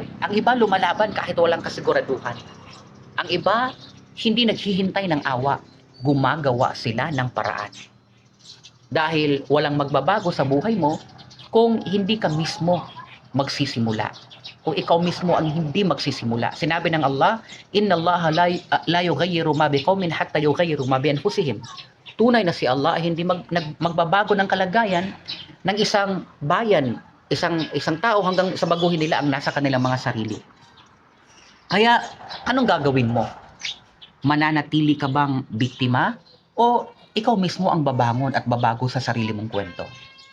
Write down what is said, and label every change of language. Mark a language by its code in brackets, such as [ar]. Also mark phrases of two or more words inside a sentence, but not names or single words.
[tl] Ang iba lumalaban kahit walang kasiguraduhan. Ang iba, hindi naghihintay ng awa. Gumagawa sila ng paraan. Dahil walang magbabago sa buhay mo kung hindi ka mismo magsisimula. Kung ikaw mismo ang hindi magsisimula. Sinabi ng Allah, [ar] إن الله لا يغير ما بقوم حتى يغيروا ما بأنفسهم. [tl] Tunay na si Allah ay hindi magbabago ng kalagayan ng isang bayan, isang tao hanggang sa baguhin nila ang nasa kanilang mga sarili. Kaya, anong gagawin mo? Mananatili ka bang biktima? O ikaw mismo ang babangon at babago sa sarili mong kwento?